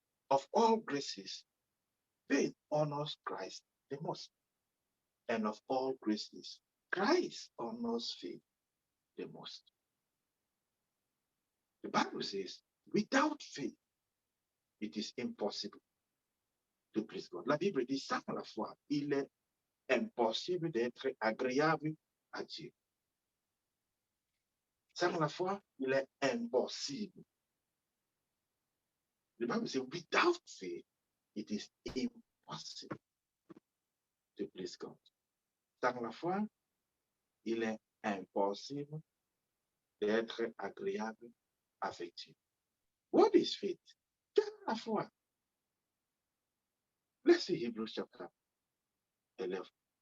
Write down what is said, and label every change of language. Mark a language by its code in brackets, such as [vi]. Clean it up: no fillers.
[en] Of all graces, faith honors Christ the most. And of all graces, Christ honors faith the most. The Bible says, without faith, it is impossible to please God. [fr] La Bible dit, sans la foi, il est impossible d'être agréable à Dieu. Sans la foi, il est impossible. [en] The Bible says, without faith, it is impossible to please God. [fr] Sans la foi, il est impossible d'être agréable avec Dieu. [en] What is faith? [fr] Quelle est la foi? [en] Let's see Hebrews chapter 11.